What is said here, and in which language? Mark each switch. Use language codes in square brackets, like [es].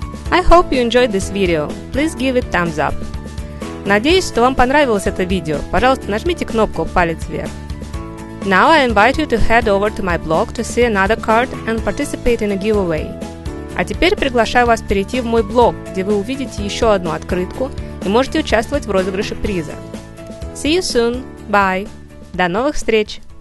[en] I hope you enjoyed this video. Please give it thumbs up. [ru] Надеюсь, что вам понравилось это видео. Пожалуйста, нажмите кнопку «Палец вверх». [en] Now I invite you to head over to my blog to see another card and participate in a giveaway. [ru] А теперь приглашаю вас перейти в мой блог, где вы увидите еще одну открытку и можете участвовать в розыгрыше приза. [en] See you soon. Bye. [ru] До новых встреч!